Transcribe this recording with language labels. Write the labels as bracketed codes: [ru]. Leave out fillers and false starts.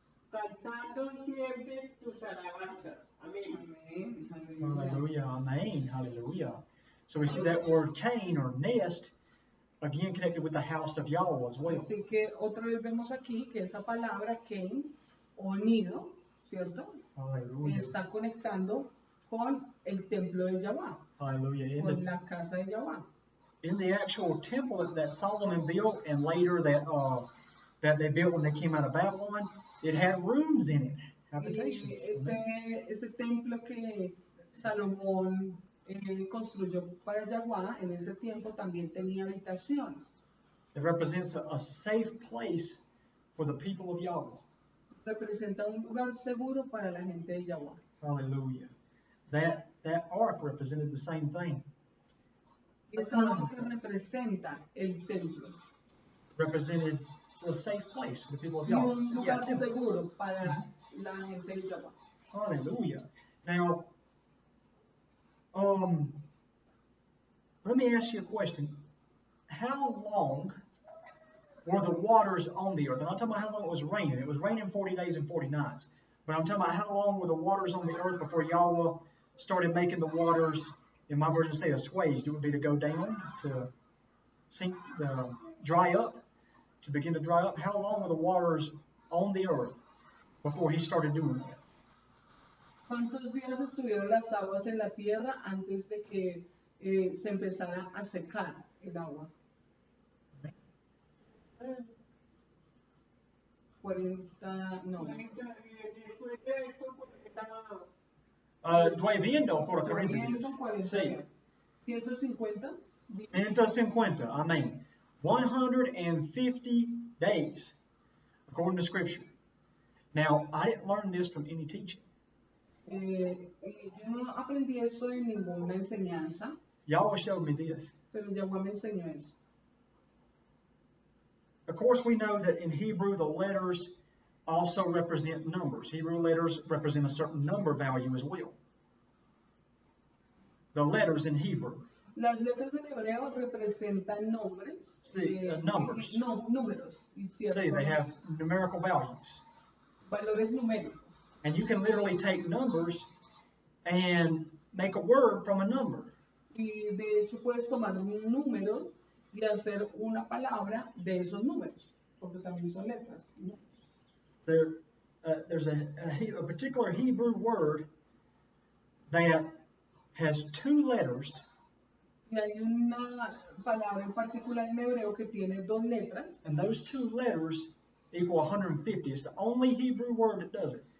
[es] Cantando siempre tus alabanzas. Amén. Amén. [en] Hallelujah. Amen. Hallelujah. So we see that word Cain or nest, again connected with the house of Yahweh as well. [es] Así que otra vez vemos aquí que esa palabra Cain o nido, ¿cierto? [en] Hallelujah. [es] Está conectando con el templo de Yahweh, [en] Hallelujah. [es] con la casa de Yahweh. [en] In the actual temple that Solomon built and later that they built when they came out of Babylon, it had rooms in it, [es] Y [en] habitations. Amen. [es] ese templo que Salomón construyó para Yahweh en ese tiempo también tenía habitaciones. [en] It represents a safe place for the people of Yahweh. [es] Representa un lugar seguro para la gente de Yahweh. [en] Hallelujah. That ark represented the same thing. [es] Y esa arca representa el templo [en] Represented a safe place for the people of [es] y [en] Yahweh. [es] un [en] Yeah, [es] lugar [en] temple. [es] seguro para la gente de Yahweh. [en] Hallelujah. Now, let me ask you a question. How long were the waters on the earth? I'm not talking about how long it was raining. It was raining 40 days and 40 nights. But I'm talking about how long were the waters on the earth before Yahweh started making the waters, in my version say assuaged. It would be to go down, to sink, dry up, to begin to dry up. How long were the waters on the earth before he started doing that? [es] ¿Cuántos días estuvieron las aguas en la tierra antes de que se empezara a secar el agua? 40, no. Después de esto, porque estaba Lloviendo por 40 días. 40, Sí. 150 días. 150, amén. [en] 150 days, according to Scripture. Now, I didn't learn this from any teaching. [es] Yo no aprendí eso en ninguna enseñanza, [en] Yahweh showed me this. [es] pero Yahweh me enseñó eso. [en] Of course, we know that in Hebrew, the letters also represent numbers. Hebrew letters represent a certain number value as well. The letters in Hebrew. [es] Las letras en hebreo representan nombres, [en] Sí, numbers. [es] números y [en] See, [es] ciertos [en] they have numerical values. [es] valores numéricos. [en] And you can literally take numbers and make a word from a number. [es] Y de hecho puedes tomar números y hacer una palabra de esos números, porque también son letras. ¿No? [en] There's a particular Hebrew word that has two letters, [es] Y hay una palabra en particular en hebreo que tiene dos letras, [en] and those two letters equal 150. It's the only Hebrew word that does it.